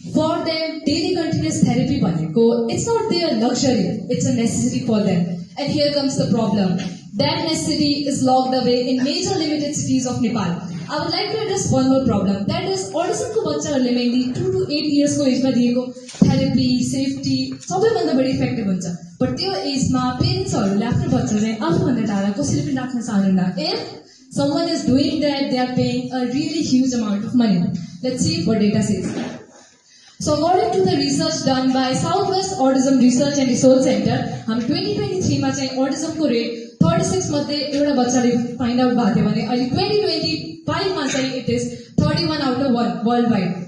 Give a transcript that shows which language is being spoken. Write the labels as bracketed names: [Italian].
[English] For them, daily continuous therapy भनेको it's not their luxury, it's a necessity for them. And here comes the problem. That necessity is locked away in major limited cities of Nepal. I would like to address one more problem. That is, autism [Nepali] को बच्चाहरूले [English] mainly 2 to 8 years [Nepali] को एजमा दिएको [English] therapy, safety [Nepali] सबैभन्दा बढी [English] effective [Nepali] हुन्छ. But त्यो एजमा पेरेन्ट्सहरूले आफ्नो बच्चा चाहिँ आफूभन्दा टाढा कसैले पनि राख्न चाहनुहुन्न. [English] If someone is doing that, they are paying a really huge amount of money. Let's see what data says. So according to the research done by Southwest Autism Research and Resource Center, [Nepali] हामी 2023 मा चाहिँ [English] autism को rate 36 [Nepali] मध्ये एउटा बच्चाले [English] find out [Nepali] भएको थियो भने अहिले 2025 मा चाहिँ [English] it is 31 out of 1 worldwide.